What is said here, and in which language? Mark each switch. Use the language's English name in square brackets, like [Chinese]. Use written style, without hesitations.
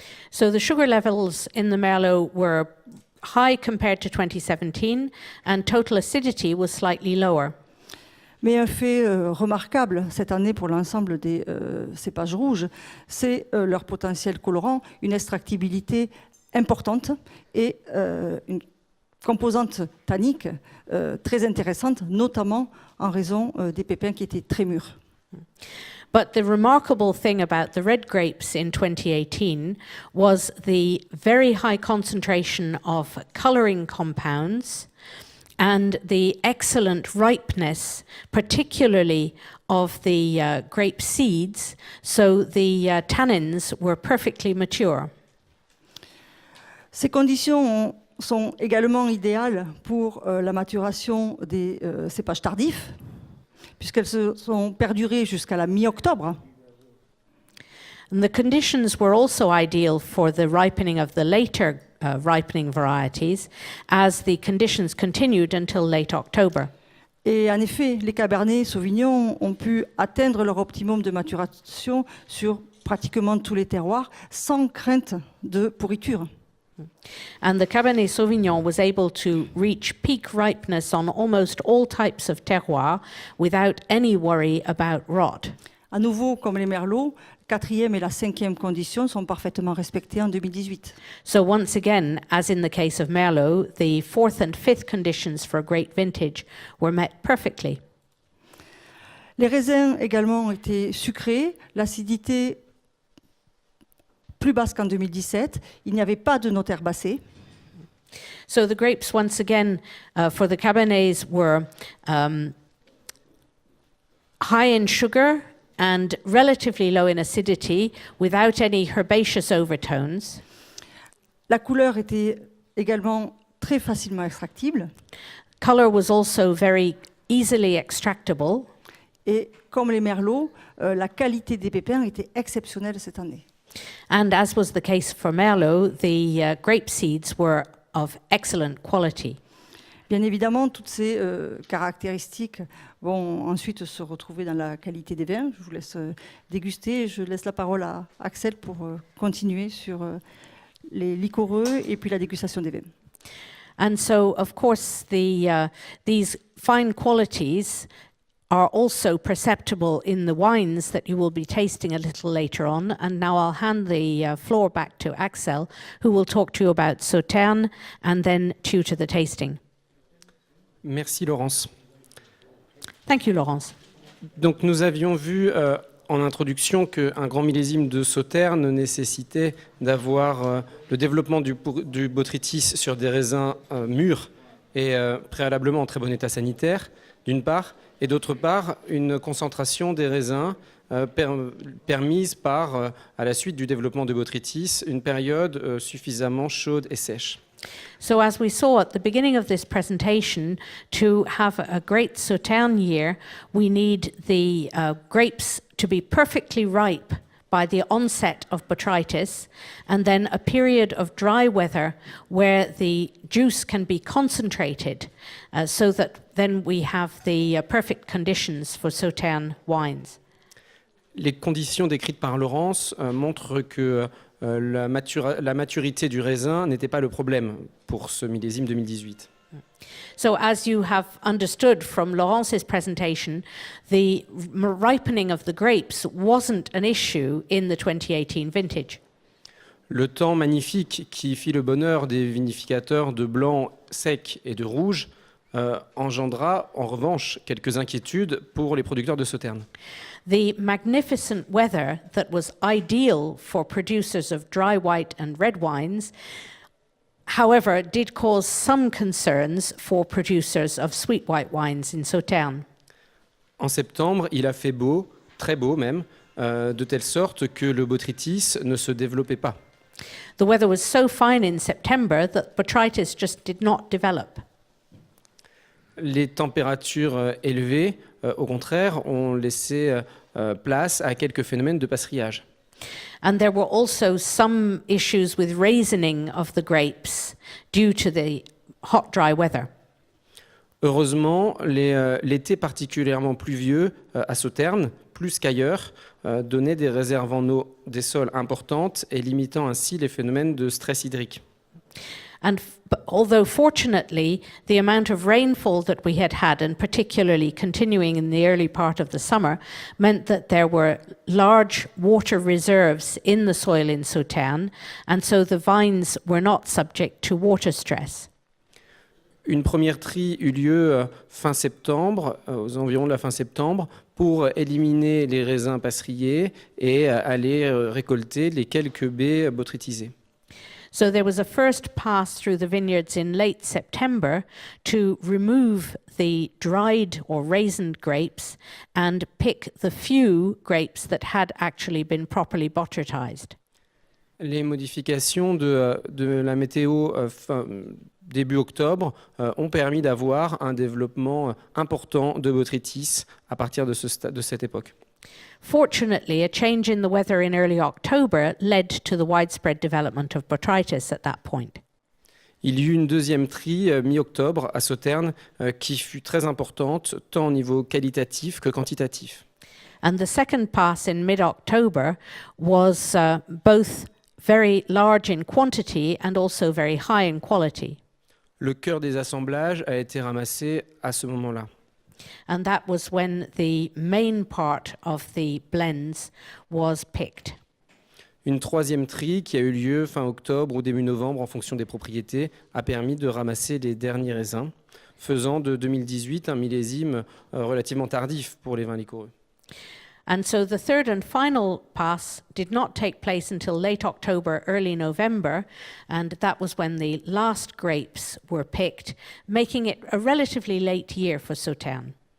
[English] So the sugar levels in the Merlot were high compared to 2017 and total acidity was slightly lower. [French] Mais un fait remarquable cette année pour l'ensemble des cépages rouges, c'est leur potentiel colorant, une extractibilité importante et une composante tannique très intéressante, notamment en raison des pépins qui étaient très mûrs. [English] But the remarkable thing about the red grapes in 2018 was the very high concentration of coloring compounds and the excellent ripeness, particularly of the grape seeds, so the tannins were perfectly mature. [French] Ces conditions sont également idéales pour la maturation des cépages tardifs, puisqu'elles se sont perdurées jusqu'à la mi-octobre. [English] And the conditions were also ideal for the ripening of the later ripening varieties, as the conditions continued until late October. [French] Et en effet, les Cabernets Sauvignon ont pu atteindre leur optimum de maturation sur pratiquement tous les terroirs, sans crainte de pourriture. [English] And the Cabernet Sauvignon was able to reach peak ripeness on almost all types of terroirs without any worry about rot. [French] À nouveau, comme les merlots, la 4e et la 5e condition sont parfaitement respectées en 2018. [English] So once again, as in the case of Merlot, the 4th and 5th conditions for a great vintage were met perfectly. [French] Les raisins également ont été sucrés, l'acidité plus basse qu'en 2017, il n'y avait pas de notes herbacées. [English] So the grapes, once again, for the Cabernets were high in sugar and relatively low in acidity without any herbaceous overtones. [French] La couleur était également très facilement extractible. [English] Color was also very easily extractable. [French] Et comme les merlots, la qualité des pépins était exceptionnelle cette année. [English] And as was the case for Merlot, the grape seeds were of excellent quality. [French] Bien évidemment, toutes ces caractéristiques vont ensuite se retrouver dans la qualité des vins. Je vous laisse déguster. Je laisse la parole à Axel pour continuer sur les liquoreux et puis la dégustation des vins. [English] And so, of course, these fine qualities are also perceptible in the wines that you will be tasting a little later on. And now I'll hand the floor back to Axel, who will talk to you about Sauternes and then to the tasting. [French] Merci Laurence. [English] Thank you, Laurence. [French] Donc nous avions vu en introduction qu'un grand millésime de Sauternes nécessitait d'avoir le développement du botrytis sur des raisins mûrs et préalablement en très bon état sanitaire, d'une part, et d'autre part, une concentration des raisins permise par, à la suite du développement de botrytis, une période suffisamment chaude et sèche. [English] So as we saw at the beginning of this presentation, to have a great Sauternes year, we need the grapes to be perfectly ripe by the onset of botrytis, and then a period of dry weather where the juice can be concentrated, so that then we have the perfect conditions for Sauternes wines. [French] Les conditions décrites par Laurence montrent que la maturité du raisin n'était pas le problème pour ce millésime 2018. [English] So as you have understood from Laurence's presentation, the ripening of the grapes wasn't an issue in the 2018 vintage. [French] Le temps magnifique qui fit le bonheur des vinificateurs de blanc sec et de rouge engendra en revanche quelques inquiétudes pour les producteurs de Sauternes. [English] The magnificent weather that was ideal for producers of dry white and red wines, however, did cause some concerns for producers of sweet white wines in Sauternes. [French] En septembre, il a fait beau, très beau même, de telle sorte que le botrytis ne se développait pas. [English] The weather was so fine in September that botrytis just did not develop. [French] Les températures élevées, au contraire, ont laissé place à quelques phénomènes de passerillage. [English] And there were also some issues with raisening of the grapes due to the hot, dry weather. [French] Heureusement, l'été particulièrement pluvieux à Sauternes, plus qu'ailleurs, donnait des réserves en eau des sols importantes et limitant ainsi les phénomènes de stress hydrique. [English] And although fortunately the amount of rainfall that we had had, and particularly continuing in the early part of the summer, meant that there were large water reserves in the soil in Sauternes, and so the vines were not subject to water stress. [French] Une première trie eut lieu fin septembre, aux environs de la fin septembre, pour éliminer les raisins passerillés et aller récolter les quelques baies botrytisées. [English] So there was a first pass through the vineyards in late September to remove the dried or raisined grapes and pick the few grapes that had actually been properly botrytized. [French] Les modifications de la météo début octobre ont permis d'avoir un développement important de botrytis à partir de cette époque. [English] Fortunately, a change in the weather in early October led to the widespread development of botrytis at that point. [French] Il y eut une deuxième trie mi-octobre à Sauternes qui fut très importante tant au niveau qualitatif que quantitatif. [English] And the second pass in mid-October was both very large in quantity and also very high in quality. [French] Le cœur des assemblages a été ramassé à ce moment-là. [English] And that was when the main part of the blends was picked. [French] Une troisième trie qui a eu lieu fin octobre ou début novembre en fonction des propriétés a permis de ramasser les derniers raisins, faisant de 2018 un millésime relativement tardif pour les vins liquoreux. [English] And so the third and final pass did not take place until late October, early November, and that was when the last grapes were picked, making it a relatively late year for Sauternes.